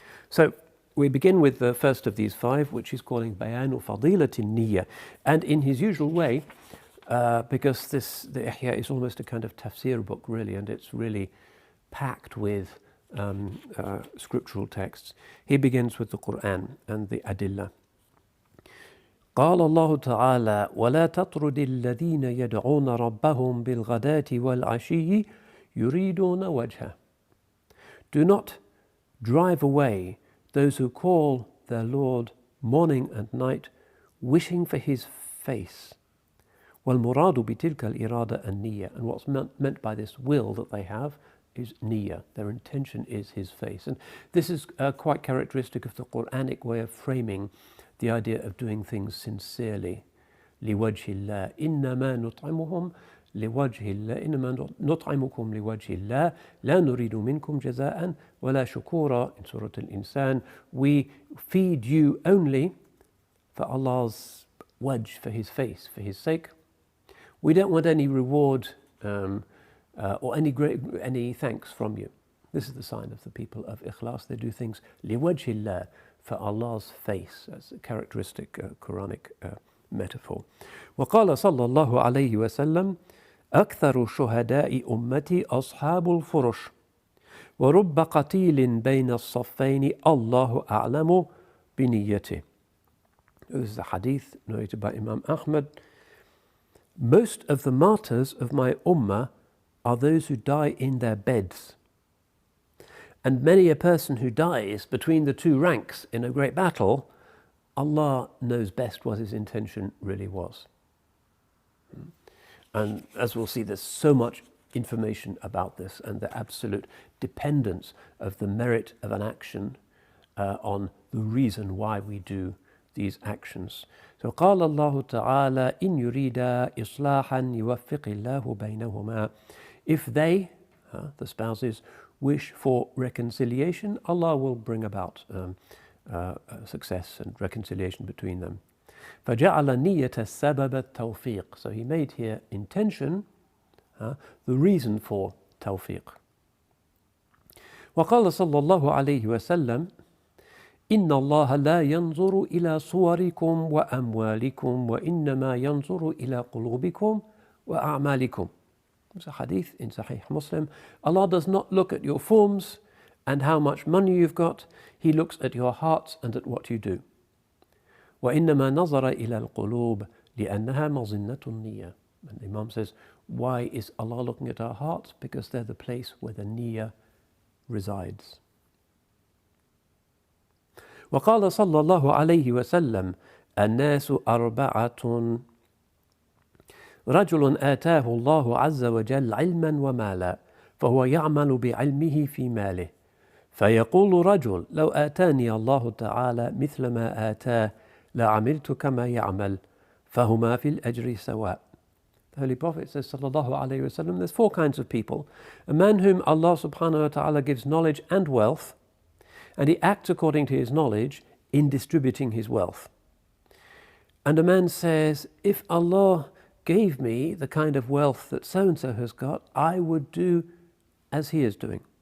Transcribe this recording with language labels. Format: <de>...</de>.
<en>So we begin with the first of these 5, which he's calling</en> <ar>بيان فضيلة النية.</ar> <en>And in his usual way, because the Ihya is almost a kind of tafsir book really, and it's really packed with scriptural texts, he begins with the Quran and the Adillah.</en> <ar>قال الله تعالى ولا تطرد الذين يدعون ربهم بالغداة والعشي يريدون وجهه.</ar> <en>Do not drive away those who call their Lord morning and night, wishing for his face.</en> <ar>وَالْمُرَادُ بِتِلْكَ الْإِرَادَةِ النِّيَّةِ,</ar> <en>and what's meant by this will that they have is niyyah. Their intention is his face. And this is quite characteristic of the Quranic way of framing the idea of doing things sincerely.</en> <ar>لِوَجْهِ اللَّهِ إِنَّمَا نُطْعِمُهُمْ لِوَجْهِ اللَّهِ إِنَّمَا نُطْعِمُكُمْ لِوَجْهِ اللَّهِ لَا نُرِيدُ مِنْكُمْ جَزَاءً وَلَا شُكُورًا,</ar> <en>in Surah Al-Insan. We feed you only for Allah's wajh, for his face, for his sake. We don't want any reward or any thanks from you. This is the sign of the people of ikhlas. They do things liwajhillah, for Allah's face, as a characteristic Quranic metaphor.</en> <ar>وقال صلى الله عليه وسلم أكثر شهداء أمتي أصحاب الفرش ورب قتيل بين الصفين الله أعلم بنيته.</ar> <en>This is a hadith narrated by Imam Ahmad. Most of the martyrs of my ummah are those who die in their beds. And many a person who dies between the two ranks in a great battle, Allah knows best what his intention really was. And as we'll see, there's so much information about this and the absolute dependence of the merit of an action on the reason why we do these actions.</en> <ar>So قال الله تعالى إن يريدا إصلاحا يوفق الله بينهما.</ar> <en>If they, the spouses, wish for reconciliation, Allah will bring about success and reconciliation between them.</en> <ar>فجعل نية السبب التوفيق.</ar> <en>So he made here intention the reason for tawfiq.</en> <ar>وقال صلى الله عليه وسلم إن الله لا ينظر إلى صوركم وأموالكم وإنما ينظر إلى قلوبكم وأعمالكم.</ar> <en>It's a hadith in Sahih Muslim. Allah does not look at your forms and how much money you've got. He looks at your hearts and at what you do.</en> <ar>وإنما نظر إلى القلوب لأنها مظنة النية.</ar> <en>And the Imam says, why is Allah looking at our hearts? Because they're the place where the niyyah resides.</en> <ar>وقال صلى الله عليه وسلم الناس أربعة رجل آتاه الله عز وجل علما ومالا فهو يعمل بعلمه في ماله فيقول رجل لو آتاني الله تعالى مثل ما آتاه لعملت كما يعمل فهما في الأجر سواء.</ar> <en>The Holy Prophet says sallallahu alayhi wasallam, there's four kinds of people. A man whom Allah subhanahu wa ta'ala gives knowledge and wealth, and he acts according to his knowledge in distributing his wealth. And a man says, if Allah gave me the kind of wealth that so-and-so has got, I would do as he is doing.</en>